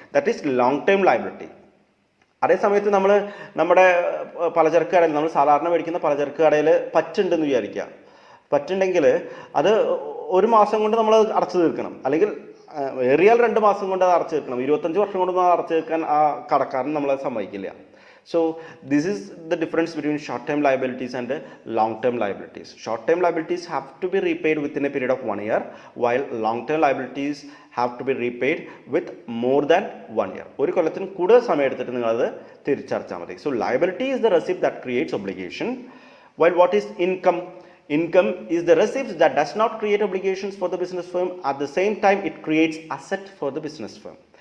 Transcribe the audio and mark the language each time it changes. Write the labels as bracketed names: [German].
[English] That is long time liability. [Malayalam] അതേസമയത്ത് നമ്മൾ നമ്മുടെ പലചരക്ക് കടയിൽ, നമ്മൾ സാധാരണ മേടിക്കുന്ന പലചരക്ക് കടയിൽ പറ്റുണ്ടെന്ന് വിചാരിക്കുക. പറ്റുണ്ടെങ്കിൽ അത് 1 മാസം കൊണ്ട് നമ്മൾ അടച്ചു തീർക്കണം, അല്ലെങ്കിൽ ഏറിയാൽ 2 മാസം കൊണ്ട് അത് അടച്ചു തീർക്കണം. 25 വർഷം കൊണ്ട് അടച്ചു തീർക്കാൻ ആ കടക്കാരൻ നമ്മളെ സമ്മതിക്കില്ല. [English] So this is the difference between short-term liabilities and long-term liabilities. Short-term liabilities have to be repaid within a period of 1 year, while long-term liabilities have to be repaid with more than 1 year. [Malayalam] ഒരു കൊല്ലത്തിന് കൂടുതൽ സമയം എടുത്തിട്ട് നിങ്ങളത് തിരിച്ചടച്ചാൽ മതി. [English] So liability is the receipt that creates obligation, while what is income? Income is the receipt that does not create obligations for the business firm. At the same time, it creates asset for the business firm.